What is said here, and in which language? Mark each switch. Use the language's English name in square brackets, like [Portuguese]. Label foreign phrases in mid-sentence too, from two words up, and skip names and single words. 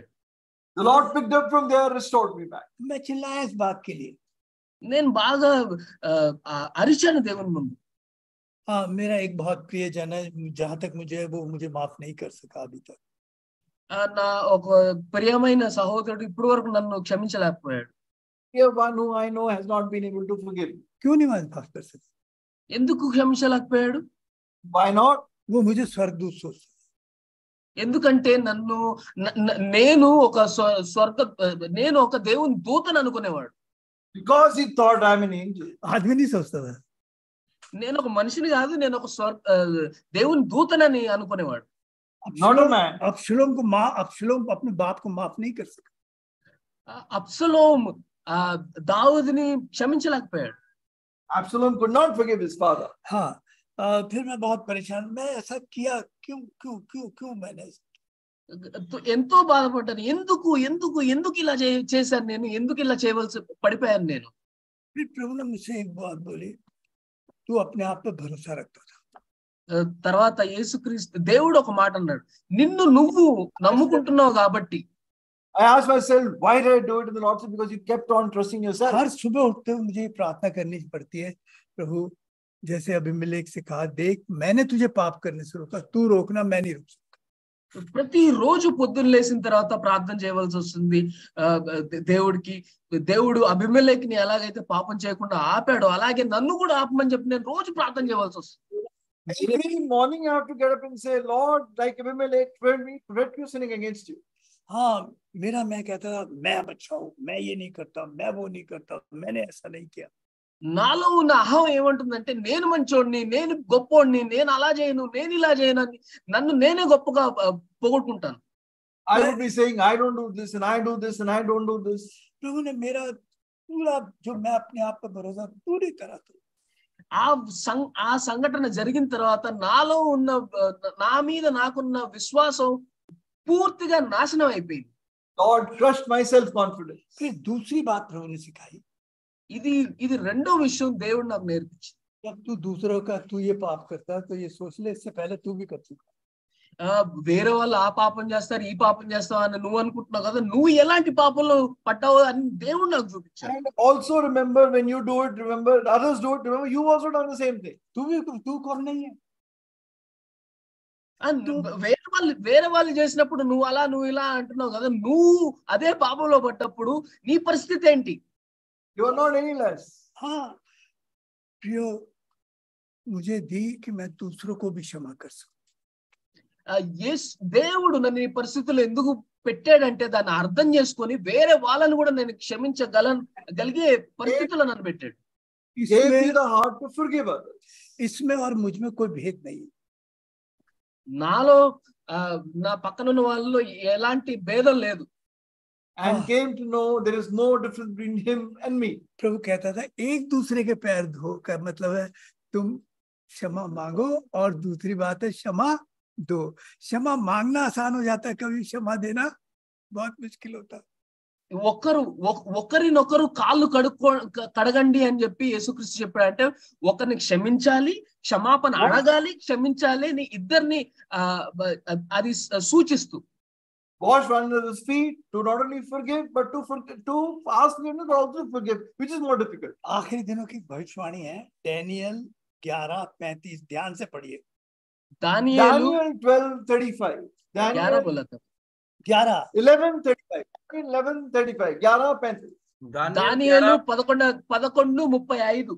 [English] The Lord picked up from there, restored me back. [Hindi] मैं चिल्लाया इस बात के लिए। [Telugu] నేను బాగా అరిచాను దేవుని ముందు. [Hindi] हाँ, मेरा एक बहुत प्रिय जन है, जहां तक मुझे वो मुझे माफ नहीं कर सका अभी तक। [Telugu] నా ఒక ప్రియమైన సహోదరుడు ఇప్పటి వరకు నన్ను క్షమించలేకపోయాడు. [English] Here one who I know has not been able to forgive. [Hindi] क्यों नहीं माफ कर सकता? [Telugu] ఎందుకు క్షమించలేకపోయాడు? [English] Why not? [Hindi] वो मुझे स्वर्गदूत सोचता, [Telugu] ఎందుకంటే నేను ఒక దేవుని దూతను అనుకునేవాడు. [English] Because he thought I'm an angel. [Hindi] आदमी नहीं सोचता था। [Telugu] నేను ఒక మనిషిని కాదు, నేను ఒక దేవుని దూతనని అనుకునేవాడు. [English] Not a man. [Hindi] अबशलोम अपने बाप को माफ नहीं कर सका। [Telugu] అబ్సలోం దావీదుని క్షమించలేకపోయాడు. [English] Absalom could not forgive his father. [Hindi] हाँ, फिर मैं बहुत परेशान, मैं ऐसा किया क्यों क्यों क्यों क्यों मैंने [Telugu] ఎంతో బాధపడ్డాను. ఎందుకు ఎందుకు ఎందుకు ఇలా చేశాను నేను, ఎందుకు ఇలా చేయవలసి పడిపోయాను నేను. [Hindi] फिर प्रभु ने मुझसे एक बात बोली, तू अपने आप पे भरोसा रखता था। [Telugu] తర్వాత యేసుక్రీస్తు దేవుడు ఒక మాట అన్నాడు, నిన్ను నువ్వు నమ్ముకుంటున్నావు కాబట్టి. [English] I asked myself, why did I do it? And the Lord said, because you kept on trusting yourself. [Hindi] हर सुबह उठते हुए मुझे प्रार्थना करनी पड़ती है, प्रभु जैसे अभिमेलेक से कहा, देख मैंने तुझे पाप करने से रोका, तू रोकना, मैं नहीं रोक सकता। [Telugu] ప్రతి రోజు పొద్దున్న లేసిన తర్వాత ప్రార్థన చేయవలసి వస్తుంది దేవుడికి. దేవుడు అభిమెలెకుని ఎలాగైతే పాపం చేయకుండా ఆపాడో అలాగే నన్ను కూడా ఆపమని చెప్పి నేను రోజు ప్రార్థన చేయవలసి వస్తుంది. [English] Every morning I have to get up and say, Lord, like Abimelech, prevent you sinning against you. [Hindi] हाँ, मैं कहता था, मैं अच्छा हूँ, मैं ये नहीं करता, मैं वो नहीं करता, मैंने ऐसा नहीं किया। [Telugu] నాలో ఉన్న అహం ఏమంటుందంటే, నేను మంచోడిని, నేను గొప్పోడిని, నేను అలా చేయను, నేను ఇలా చేయను అని నన్ను నేనే గొప్పగా పొగొట్టుకుంటాను. [English] I would be saying, I don't do this and I do this and I don't do this. [Hindi] प्रभु ने मेरा पूरा जो मैं अपने आप पर भरोसा पूरी तरह तो [Telugu] ఆ సంఘటన జరిగిన తర్వాత నా మీద నాకున్న విశ్వాసం పూర్తిగా నాశనం అయిపోయింది. [English] Lord crushed my self-confidence. [Hindi] फिर दूसरी बात प्रभु ने सिखाई, [Telugu] ఇది రెండో విషయం దేవుడు నాకు నేర్పించింది. [Hindi] जब तू दूसरों का तू ये पाप करता तो ये सोच ले, इससे पहले तू भी कर चुका। [Telugu] వేరే వాళ్ళు ఆ పాపం చేస్తారు, ఈ పాపం చేస్తావు అని నువ్వు అనుకుంటున్నావు కదా, నువ్వు ఎలాంటి పాపంలో పట్టావు అని దేవుడు నాకు చూపించాడు. [English] And also remember, when you do it, remember others do it, remember you also done the same thing. [Hindi] तू कौन नहीं है? [Telugu] వేరే వాళ్ళు చేసినప్పుడు నువ్వు ఇలా అంటున్నావు కదా, నువ్వు అదే పాపంలో పడ్డప్పుడు నీ పరిస్థితి ఏంటి? [English] You are not any less. [Hindi] हाँ प्रियो, मुझे दी कि मैं दूसरों को भी क्षमा कर सकूं। [Telugu] దేవుడు నన్ను ఈ పరిస్థితుల్లో ఎందుకు పెట్టాడంటే దాన్ని అర్థం చేసుకొని వేరే వాళ్ళని కూడా నేను క్షమించగలిగే పరిస్థితుల్లో నన్ను పెట్టాడు. [Hindi] इसमें और मुझ में कोई भेद नहीं। [Telugu] నాలో నా పక్కన ఉన్న వాళ్ళలో ఎలాంటి భేదం లేదు. [English] And came to know there is no difference between him and me. [Hindi] प्रभु कहता था, एक दूसरे के पैर धो का मतलब है तुम क्षमा मांगो, और दूसरी बात है क्षमा दो। क्षमा मांगना आसान हो जाता है, कभी क्षमा देना बहुत मुश्किल होता है। [Telugu] ఒకరినొకరు కాళ్ళు కడగండి అని చెప్పి యేసుక్రీస్తు చెప్పాడంటే, ఒకరిని క్షమించాలి, క్షమాపణ అడగాలి, క్షమించాలి అని ఇద్దరిని అది సూచిస్తూ. [English] Wash one another's feet, to not only forgive but to ask forgiveness but also forgive, which is more difficult. [Hindi] आखिरी दिनों की भविष्यवाणी है Daniel 11:35, ध्यान से पढ़िए। Daniel 12:35. Daniel 11:35. 11:35. Daniel 11:35.